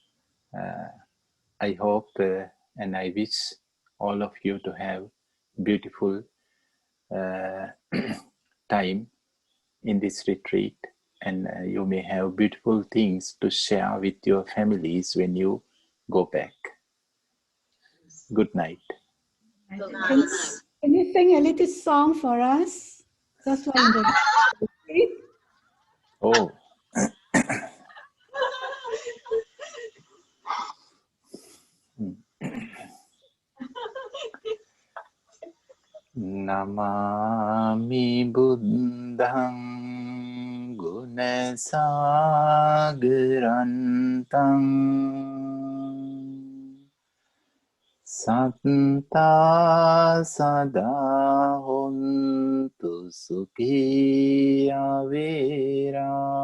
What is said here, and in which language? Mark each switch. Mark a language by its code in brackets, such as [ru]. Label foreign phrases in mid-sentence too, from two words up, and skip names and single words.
[en] I hope and I wish all of you to have beautiful time in this retreat, and you may have beautiful things to share with your families when you go back. Good night. Can you sing a little song for us? Just like in the Oh. [pi] Namami Buddhang Gunasagarantam Santa Sada Hontu Sukhiya Vera